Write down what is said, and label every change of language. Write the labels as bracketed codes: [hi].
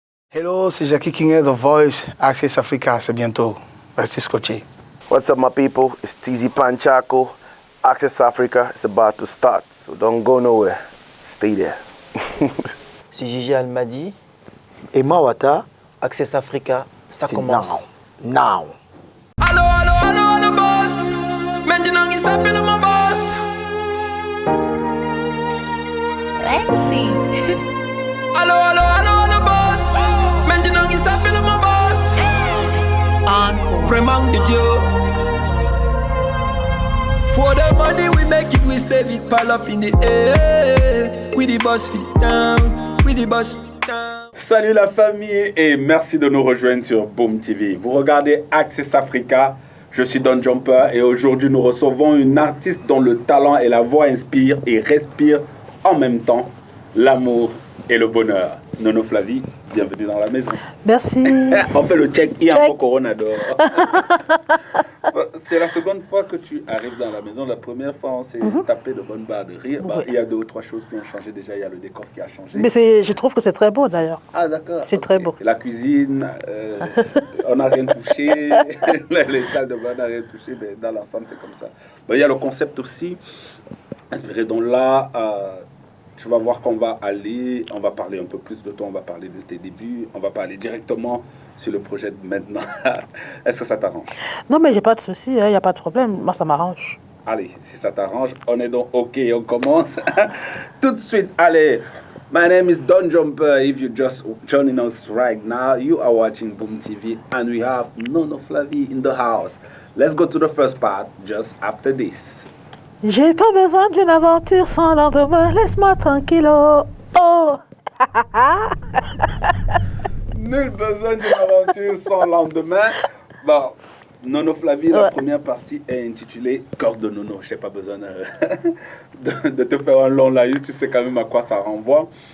[fr] Hello, c'est Jackie King, The Voice, Access Africa, c'est bientôt. Restez scotché. [en] What's up, my people? It's TZ Panchaco. Access Africa is about to start, so don't go nowhere. Stay there. [fr] C'est Gigi Almadi. Et Mawata. Access Africa, ça commence. [en] Now. [fr] Allo, allo, allo, allo, boss. Maintenant, il s'appelle mon boss. [en] Legacy. [fr] Allo, allo, allo, allo, boss. Maintenant, il s'appelle mon boss. Encore. Vraiment de Dieu. [en] For the money we make it, we save it, pile up in the air. We the boss fit down. We the boss fit down. [fr] Salut la famille et merci de nous rejoindre sur Boom TV. Vous regardez Access Africa, je suis Don Jumper et aujourd'hui nous recevons une artiste dont le talent et la voix inspirent et respirent en même temps l'amour et le bonheur. Nono Flavie, bienvenue dans la maison. Merci. On fait le check-in en Corona d'or. C'est la seconde fois que tu arrives dans la maison. La première fois, on s'est tapé de bonnes barres de rire. Bah, il y a 2 ou 3 choses qui ont changé déjà. Il y a le décor qui a changé. Mais je trouve que c'est très beau d'ailleurs. Ah, d'accord. C'est très beau. La cuisine, on n'a rien touché. Les salles de bain, on n'a rien touché. Mais dans l'ensemble, c'est comme ça. Bah, il y a le concept aussi, inspiré. Donc là, tu vas voir qu'on va parler un peu plus de toi, on va parler de tes débuts, on va parler directement sur le projet de maintenant. Est-ce que ça t'arrange? Non, mais j'ai pas de souci, il n'y a pas de problème. Moi, ça m'arrange. Allez, si ça t'arrange, on est donc OK, on commence. Tout de suite, allez. [en] My name is Don Jumper. If you're just joining us right now, you are watching Boom TV and we have Nono Flavie in the house. Let's go to the first part just after this. [fr] J'ai pas besoin d'une aventure sans lendemain, laisse-moi tranquille. Oh. Nul besoin d'une aventure sans lendemain. Bon, Nono Flavie, la première partie est intitulée Cœur de Nono. Je n'ai pas besoin de te faire un long laïus, tu sais quand même à quoi ça renvoie.